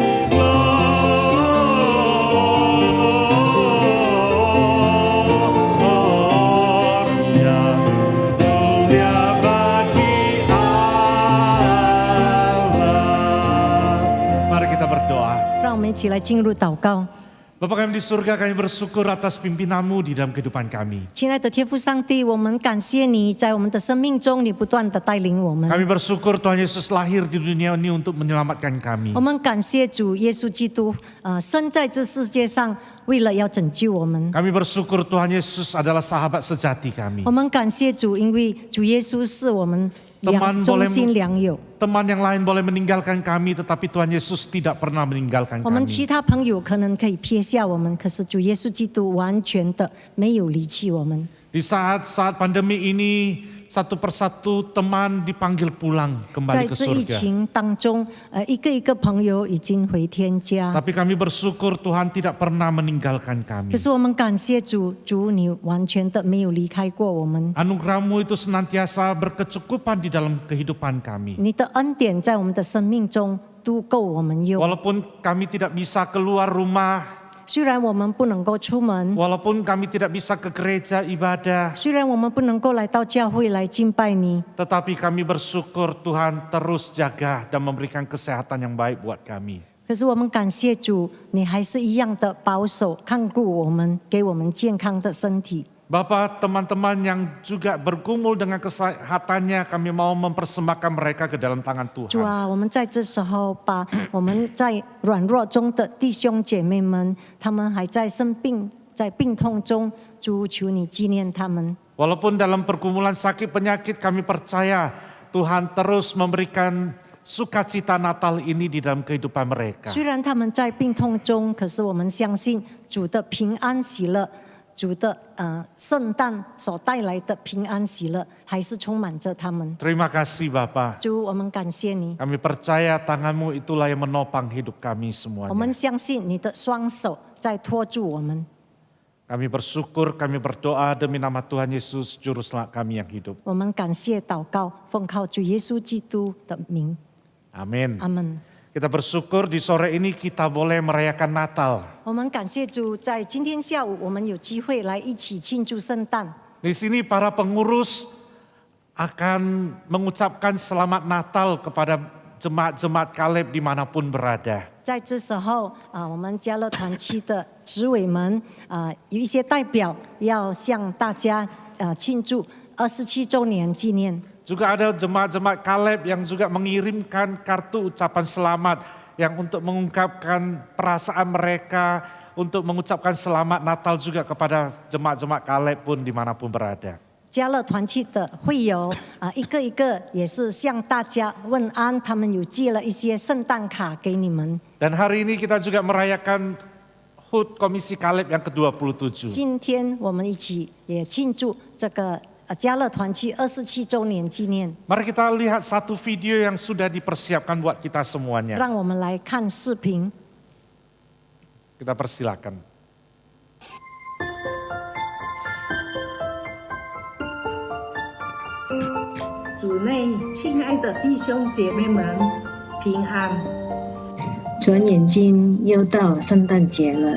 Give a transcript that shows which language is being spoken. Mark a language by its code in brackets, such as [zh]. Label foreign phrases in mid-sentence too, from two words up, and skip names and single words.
[id] Mari kita berdoa. [zh] 让我们一起来进入祷告。 [id] Bapa kami di surga, kami bersyukur atas pimpinanmu di dalam kehidupan kami. [zh] 亲爱的天父上帝，我们感谢你在我们的生命中，你不断的带领我们。 [id] Kami bersyukur Tuhan Yesus lahir di dunia ini untuk menyelamatkan kami. [zh] 我们感谢主耶稣基督，生在这世界上，为了要拯救我们。 [id] Kami bersyukur Tuhan Yesus adalah sahabat sejati kami. [zh] 我们感谢主，因为主耶稣是我们忠心良友。 [id] Teman yang lain boleh meninggalkan kami, tetapi Tuhan Yesus tidak pernah meninggalkan [zh] 我们 [id] kami. [zh] 其他朋友可能可以撇下我们，可是主耶稣基督完全的没有离弃我们。 [id] Di saat-saat pandemi ini, satu persatu teman dipanggil pulang [zh] 在 [id] kembali ke [zh] 这疫 [id] surga. [zh] 情当中，一个一个朋友已经回天家。 [id] Tapi kami bersyukur Tuhan tidak pernah meninggalkan [zh] 可 [id] kami. [zh] 是我们感谢主，主你完全的没有离开过我们。 [id] Anugerah-Mu itu senantiasa berkecukupan di dalam kehidupan kami. [zh] 你的恩典在我们的生命中都够我们用。 [id] Walaupun kami tidak bisa keluar rumah, [zh] 虽然我们不能够出门， [id] walaupun kami tidak bisa ke gereja ibadah, [zh] 虽然我们不能够来到教会来敬拜你， [id] tetapi kami bersyukur Tuhan terus jaga dan memberikan kesehatan yang baik buat kami. [zh] 可是我们感谢主，你还是一样的保守看顾我们，给我们健康的身体。 [id] Bapak, teman-teman yang juga bergumul dengan kesehatannya, kami mau mempersembahkan mereka ke dalam tangan [zh] 主 [id] Tuhan. [zh] 啊，我们在这时候把我们在软弱中的弟兄姐妹们，他们还在生病，在病痛中，主求你纪念他们。 [id] Walaupun dalam pergumulan sakit penyakit, kami percaya Tuhan terus memberikan sukacita Natal ini di dalam kehidupan mereka. [zh] 虽然他们在病痛中，可是我们相信主的平安喜乐。主的圣诞所带来的平安喜乐，还是充满着他们。 [id] Terima kasih Bapak. [zh] 主，我们感谢你， [id] Kami percaya tangan-Mu itulah yang menopang hidup kami [zh] 我们 [id] semuanya. [zh] 相信你的双手在托住我们。 [id] Kami bersyukur, kami berdoa demi nama Tuhan Yesus, Juru Selamat kami yang hidup. [zh] 我们感谢祷告，奉靠主耶稣基督的名， [id] Amin. [zh] 阿门。 [id] Kita bersyukur di sore ini kita boleh merayakan Natal. [zh] 我们感谢主，在今天下午我们有机会来一起庆祝圣诞。 [id] Di sini para pengurus akan mengucapkan selamat Natal kepada jemaat-jemaat Kaleb dimanapun berada. [zh] 在这时候我们家乐团区的执委们有一些代表要向大家庆祝27周年纪念。 [id] Juga ada jemaat-jemaat Kaleb yang juga mengirimkan kartu ucapan selamat yang untuk mengungkapkan perasaan mereka, untuk mengucapkan selamat Natal juga kepada jemaat-jemaat Kaleb pun dimanapun berada. [zh] 加勒团契的会友一个一个也是向大家问安，他们有寄了一些圣诞卡给你们。 [id] Dan hari ini kita juga merayakan HUT Komisi Kaleb yang ke-27. [zh] 今天我们一起也庆祝这个加勒团契27周年纪念。 [id] Mari kita lihat satu video yang sudah dipersiapkan buat kita semuanya. [zh] 让我们来看视频。 [id] Kita persilakan. [zh] 主内亲爱的弟兄姐妹们，平安！转眼间又到圣诞节了，